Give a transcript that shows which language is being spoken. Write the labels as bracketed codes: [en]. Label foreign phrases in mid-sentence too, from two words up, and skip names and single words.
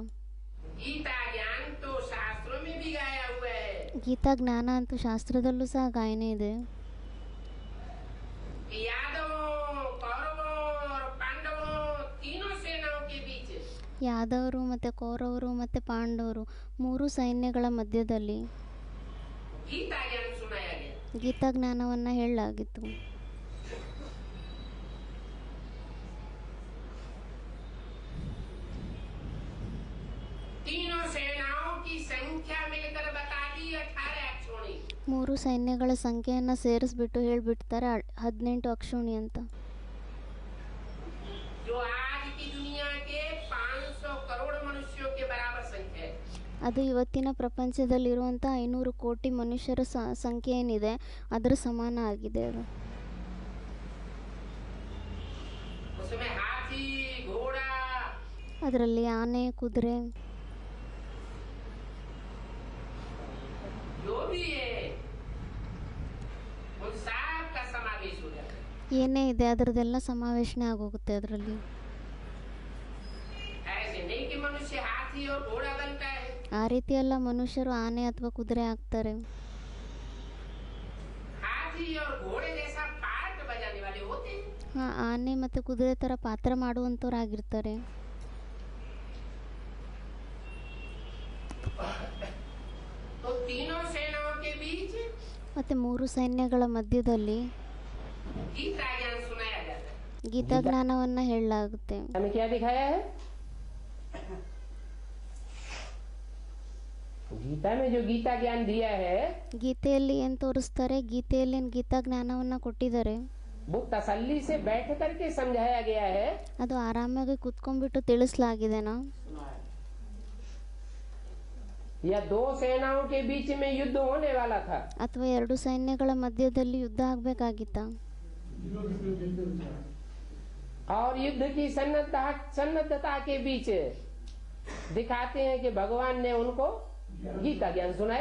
[hi] गीता ज्ञान तो शास्त्रों में भी गाया हुआ है। [kn] ಗೀತಾ ಜ್ಞಾನ ಅಂತೂ ಶಾಸ್ತ್ರದಲ್ಲೂ ಸಹ ಗಾಯನ ಇದೆ. [hi] यादवों, कौरवों और पांडवों तीनों सेनाओं के बीच [kn] ಯಾದವರು ಮತ್ತು ಕೌರವರು ಮತ್ತು ಪಾಂಡವರು 3 ಸೈನ್ಯಗಳ ಮಧ್ಯದಲ್ಲಿ [hi] गीता ज्ञान सुनाया गया। [kn] ಗೀತಾ ಜ್ಞಾನವನ್ನು ಹೇಳಲಾಗಿತ್ತು. [hi] तीनों सेनाओं की संख्या मिलकर बता दी 18 अक्षोणी। [kn] 3 ಸೈನ್ಯಗಳ ಸಂಖ್ಯೆಯನ್ನು ಸೇರಿಸ್ಬಿಟ್ಟು ಹೇಳ್ಬಿಡ್ತಾರೆ 18 ಅಕ್ಷೋಣಿ ಅಂತ. [hi] जो आज की दुनिया के 500 करोड़ मनुष्यों के बराबर संख्या है। [kn] ಅದು ಇವತ್ತಿನ ಪ್ರಪಂಚದಲ್ಲಿರುವಂಥ 500 ಕೋಟಿ ಮನುಷ್ಯರ ಸಂಖ್ಯೆ ಏನಿದೆ ಅದರ ಸಮಾನ ಆಗಿದೆ ಅದು. [hi] उसमें हाथी, घोड़ा, [kn] ಅದರಲ್ಲಿ ಆನೆ, ಕುದುರೆ, [hi] जो भी है उन सब का समावेश हो जाता है। [kn] ಏನೇ ಇದೆ ಅದರದೆಲ್ಲ ಸಮಾವೇಶನೆ ಆಗೋಗುತ್ತೆ ಅದರಲ್ಲಿ. [hi] ऐसे नहीं कि मनुष्य हाथी और घोड़ा बनता है। [kn] ಆ ರೀತಿ ಎಲ್ಲ ಮನುಷ್ಯರು ಆನೆ ಅಥವಾ ಕುದುರೆ ಆಗ್ತಾರೆ. [hi] हाथी और घोड़े जैसा पार्ट बजाने वाले होते हैं। [kn] ಹಾಂ, ಆನೆ ಮತ್ತು ಕುದುರೆ ಥರ ಪಾತ್ರ ಮಾಡುವಂಥವ್ರಾಗಿರ್ತಾರೆ. [hi] तो तीनों सेनाओं के बीच [kn] ಮತ್ತು 3 ಸೈನ್ಯಗಳ ಮಧ್ಯದಲ್ಲಿ [hi] गीता ज्ञान सुनाया जाता है। [kn] ಗೀತಾ ಜ್ಞಾನವನ್ನು ಹೇಳಲಾಗುತ್ತೆ. [hi] हमें क्या दिखाया है? गीता में जो गीता ज्ञान दिया है [kn] ಗೀತೆಯಲ್ಲಿ ಏನು ತೋರಿಸ್ತಾರೆ, ಗೀತೆಯಲ್ಲಿ ಏನು ಗೀತಾ ಜ್ಞಾನವನ್ನು ಕೊಟ್ಟಿದ್ದಾರೆ [hi] वो तसल्ली से बैठ करके समझाया गया है। [kn] ಅದು ಆರಾಮಾಗಿ ಕೂತ್ಕೊಂಡ್ಬಿಟ್ಟು ತಿಳಿಸಲಾಗಿದೆನಾ, [hi] या 2 सेनाओं के बीच में युद्ध होने वाला था [kn] ಅಥವಾ 2 ಸೈನ್ಯಗಳ ಮಧ್ಯದಲ್ಲಿ ಯುದ್ಧ ಆಗಬೇಕಾಗಿತ್ತಾ? [hi] और युद्ध की सन्नद्धता के बीच दिखाते हैं कि भगवान ने उनको गीता ज्ञान सुनाए।